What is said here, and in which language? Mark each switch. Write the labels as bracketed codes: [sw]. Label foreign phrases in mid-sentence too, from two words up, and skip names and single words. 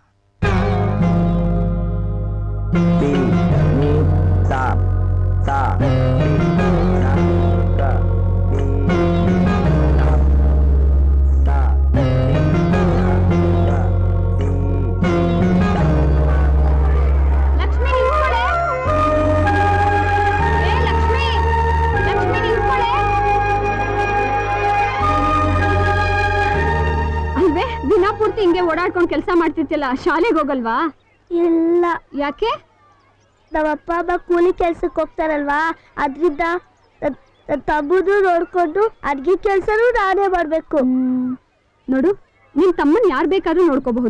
[kn] ತಿ ನಿ ತಾ ತಾ ತಿ ನ ಕ ತಿ ನಿ ತಾ ತಾ ತಿ ನ ಕ ತಿ ನಿ ತಾ. ಲಕ್ಷ್ಮಿ ನಿಂತ್ಕೊಳ್ಳೆ. ಏ ಲಕ್ಷ್ಮಿ, ಲಕ್ಷ್ಮಿ ನಿಂತ್ಕೊಳ್ಳೆ. ಹೊತ್ತು ಹಿಂಗೆ ಓಡಾಡ್ಕೊಂಡು ಕೆಲಸ ಮಾಡ್ತಿರ್ತಿಯಲ್ಲ, ಶಾಲೆಗೆ ಹೋಗಲ್ವಾ? ಇಲ್ಲ, ಯಾಕೆ? ನಮ್ಮ ಅಪ್ಪ ಅಮ್ಮ ಕೂಲಿ ಕೆಲ್ಸಕ್ಕೆ ಹೋಗ್ತಾರಲ್ವಾ, ಅದ್ರಿಂದ ತಮ್ಮದು ನೋಡ್ಕೊಂಡು ಅಡ್ಗೆ ಕೆಲ್ಸನೂ ನಾನೇ ಮಾಡ್ಬೇಕು. ನೋಡು, ನಿನ್ ತಮ್ಮನ್ ಯಾರ್ ಬೇಕಾದ್ರೂ ನೋಡ್ಕೋಬಹುದು.